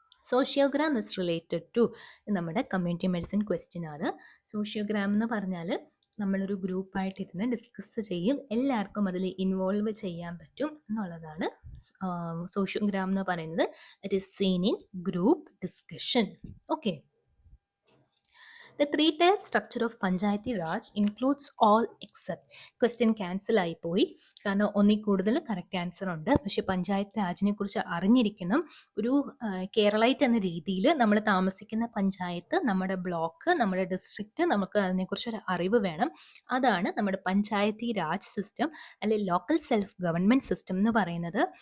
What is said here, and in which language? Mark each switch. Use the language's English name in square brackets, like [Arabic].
[English] Sociogram is related to നമ്മുടെ community medicine question ആണ്. [Malayalam] Sociogram എന്ന് പറഞ്ഞാൽ നമ്മളൊരു ഗ്രൂപ്പായിട്ടിരുന്ന് ഡിസ്കസ് ചെയ്യും, എല്ലാവർക്കും അതിൽ ഇൻവോൾവ് ചെയ്യാൻ പറ്റും എന്നുള്ളതാണ് സോഷ്യോഗ്രാം എന്ന് പറയുന്നത്. [English] It is seen in group discussion. [Malayalam] Okay. [English] The three-tier structure of Panchayati Raj includes all except. [Malayalam] Question cancel ആയിപ്പോയി, കാരണം ഒന്നിൽ കൂടുതൽ കറക്റ്റ് ആൻസർ ഉണ്ട്. പക്ഷെ പഞ്ചായത്ത് രാജിനെ കുറിച്ച് അറിഞ്ഞിരിക്കണം. ഒരു കേരളൈറ്റ് എന്ന രീതിയിൽ നമ്മൾ താമസിക്കുന്ന പഞ്ചായത്ത്, നമ്മുടെ ബ്ലോക്ക്, നമ്മുടെ ഡിസ്ട്രിക്റ്റ്, നമുക്ക് അതിനെക്കുറിച്ചൊരു അറിവ് വേണം. അതാണ് നമ്മുടെ പഞ്ചായത്തി രാജ് സിസ്റ്റം അല്ലെ ലോക്കൽ സെൽഫ് ഗവൺമെൻറ് സിസ്റ്റം എന്ന് പറയുന്നത്.